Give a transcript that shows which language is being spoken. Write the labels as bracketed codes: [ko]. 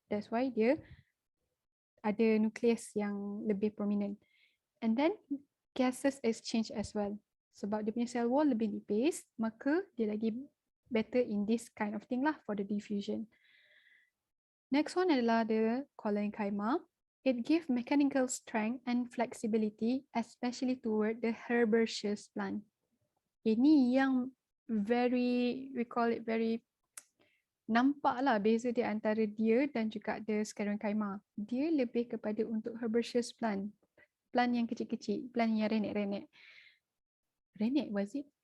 [en] That's why [ms] dia ada nukleus yang lebih prominent. [en] And then gases exchange as well. [ms] Sebab dia punya [en] cell wall [ms] lebih nipis, maka dia lagi [en] better in this kind of thing lah for the diffusion. Next one [ms] adalah [en] the collenchyma. It gives mechanical strength and flexibility, especially toward the herbaceous plant. [ms] Ini yang [en] we call it very [ms] nampak lah beza di antara dia dan juga the sclerenchyma. Dia lebih kepada untuk herbaceous plant. Plant yang kecil-kecil, plant yang renek-renek. Renek [en] was it?